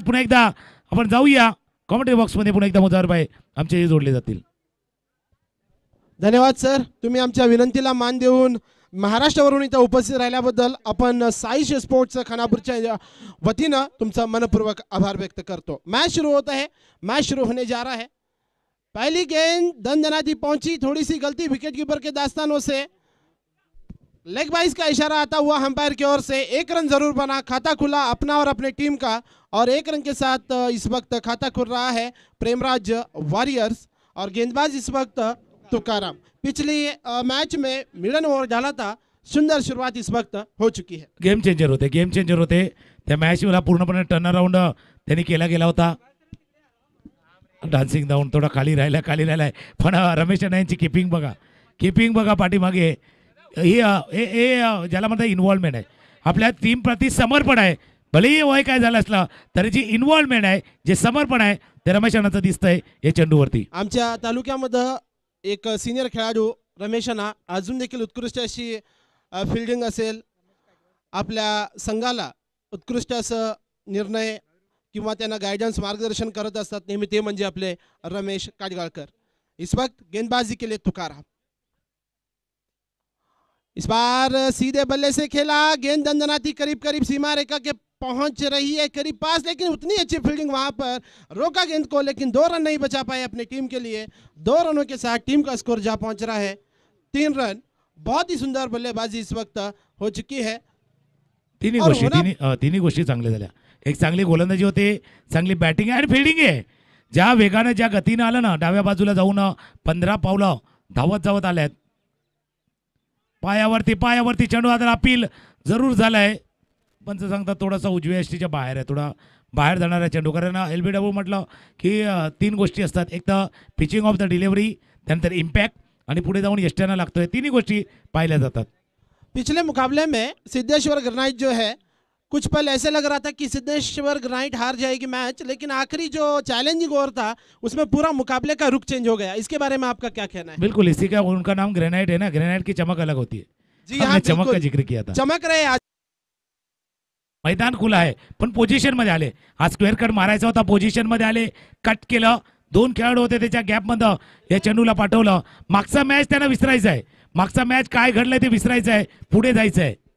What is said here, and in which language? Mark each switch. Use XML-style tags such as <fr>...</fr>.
<mr>पुन्हा एकदा आपण जाऊया कॉमेंट्री बॉक्समध्ये, पुन्हा एकदा मुजावरबाई आमचे जोडले जातील. धन्यवाद सर, तुम्ही आमच्या विनंतीला मान देऊन महाराष्ट्रावरून इथं उपस्थित राहिल्याबद्दल आपण साईश स्पोर्ट्स खानापूरच्या वतीनं तुमचा मनपूर्वक आभार व्यक्त करतो.</mr> <hi>मैच शुरू होता है, मैच शुरू होने जा रहा है. पहली गेंद दंदनाती पहुंची, थोड़ी सी गलती विकेट कीपर के दास्तानों से, लेग बाइस का इशारा आता हुआ अंपायर की ओर से. 1 रन जरूर बना, खाता खुला अपना और अपने टीम का, और 1 रन के साथ इस वक्त खाता खुल रहा है प्रेमराज वॉरियर्स. और गेंदबाज इस वक्त तुकाराम. पिछली मैच में मिडन ओव्हर झाला था, सुंदर शुरुआत इस वक्त हो चुकी है.</hi> <mr>गेम चेंजर होते त्या मॅचला पूर्णपणे टर्न अराउंड त्यांनी केला गेला होता. डान्सिंग डाऊन थोडा खाली राहिलाय, पण रमेश यांची किपिंग बघा पाठीमागे. ही ज्याला म्हणतात इन्व्हॉल्वमेंट आहे, आपल्या टीम प्रति समर्पण आहे. भलेही वय काय झालं असलं तरी जी इन्व्हॉल्वमेंट आहे, जे समर्पण आहे, ते रमेश यांचं दिसतंय या चेंडूवरती. आमच्या तालुक्यामध्ये एक सिनियर खेळाडू रमेशांना अजून देखील उत्कृष्ट अशी फिल्डिंग असेल, आपल्या संघाला उत्कृष्ट असं निर्णय किंवा त्यांना गायडन्स मार्गदर्शन करत असतात नेहमी, ते म्हणजे आपले रमेश काटगाळकर.</mr> <hi>इस वक्त गेंदबाजी के लिए तुकाराम. इस बार सीधे बल्ले से खेला, गेंद दंदनाती करीब सीमा रेखा के पहुंच रही है, करीब पास, लेकिन उतनी अच्छी फील्डिंग वहां पर, रोका गेंद को, लेकिन 2 रन नहीं बचा पाए अपनी टीम के लिए. 2 रनों के साथ टीम का स्कोर जा पहुंच रहा है 3 रन. बहुत ही सुंदर बल्लेबाजी इस वक्त हो चुकी है.</hi> <mr>तिन्ही गोष्टी चांगल्या झाल्या. एक चांगली गोलंदाजी होते, चांगली बॅटिंग आहे आणि फिल्डिंग आहे. ज्या वेगाने, ज्या गतीनं आलं ना, डाव्या बाजूला जाऊन 15 पावलं धावत आल्यात. पायावरती चेंडू आता अपील जरूर झालाय, पण सांगतात थोडासा उजव्या यष्टीच्या बाहेर आहे, थोडा बाहेर जाणारा चेंडू. कारण LBW म्हटलं की 3 गोष्टी असतात, एक तर पिचिंग ऑफ द डिलिव्हरी, त्यानंतर इम्पॅक्ट, आणि पुढे जाऊन यष्ट्यांना लागतोय. तिन्ही गोष्टी पाहिल्या जातात.</mr> <hi>पिछले मुकाबले में सिद्धेश्वर ग्रेनाइट जो है, कुछ पल ऐसे लग रहा था कि सिद्धेश्वर ग्रेनाइट हार जाएगी मैच, लेकिन आखिरी जो चैलेंजिंग ओवर था उसमें पूरा मुकाबले का रुख चेंज हो गया. इसके बारे में आपका क्या कहना है? बिल्कुल, इसी का उनका नाम ग्रेनाइट है ना, ग्रेनाइट की चमक अलग होती है. जी हाँ, चमक का जिक्र किया था. चमक रहे आज.</hi> <mr>मैदान खुला आहे, पण पोझिशन मध्ये आले. आज स्क्वेअर कट मारायचा होता, पोझिशन मध्ये आले, कट केलं. 2 खेळाडू होते, त्याच्या गॅपमध्ये या चेंडूला पाठवलं. मागचा मॅच त्यांना विसरायचा आहे, मागचा मॅच काय घडलंय ते विसरायचं आहे, पुढे जायचं आहे.</mr>